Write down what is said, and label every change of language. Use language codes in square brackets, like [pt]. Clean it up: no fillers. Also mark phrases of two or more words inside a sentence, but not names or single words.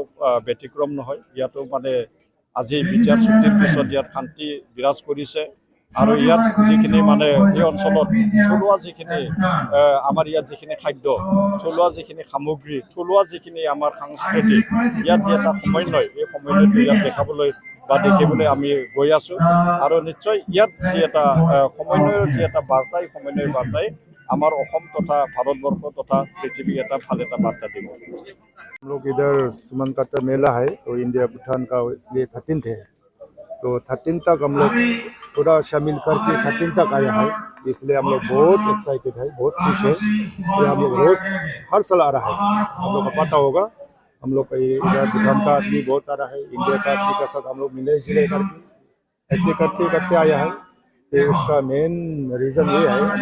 [as] ব্যতিক্ৰম নহয় ইয়াতো মানে আজি বিটিআৰ চুক্তিৰ পিছত ইয়াত শান্তি বিৰাজ কৰিছে আৰু ইয়াত যিখিনি মানে এই অঞ্চলত থলুৱা যিখিনি আমাৰ ইয়াত যিখিনি খাদ্য থলুৱা যিখিনি সামগ্ৰী থলুৱা যিখিনি আমাৰ সংস্কৃতি ইয়াত যি এটা সমন্বয় এই সমন্বয়টো ইয়াত দেখিবলৈ আমি গৈ আছোঁ আৰু নিশ্চয় ইয়াত যি এটা সমন্বয়ৰ যি এটা বাৰ্তা এই সমন্বয়ৰ বাৰ্তাই আমাৰ অসম তথা ভাৰতবৰ্ষ তথা পৃথিৱীক এটা ভাল এটা বাৰ্তা দিব [hi] हम लोग इधर सुमनकाटा मेला है तो इंडिया भूटान का ये 13th है तो 13 तक हम लोग पूरा शामिल करके 13 तक आया है इसलिए हम लोग बहुत एक्साइटेड है बहुत खुश है ये हम लोग रोज हर साल आ रहा है हम लोग को पता होगा हम लोग इधर भूटान का आदमी बहुत आ रहा है इंडिया का आदमी के साथ हम लोग मिले जुले करके ऐसे करते करते आया है तो उसका [en] main reason [hi] ये है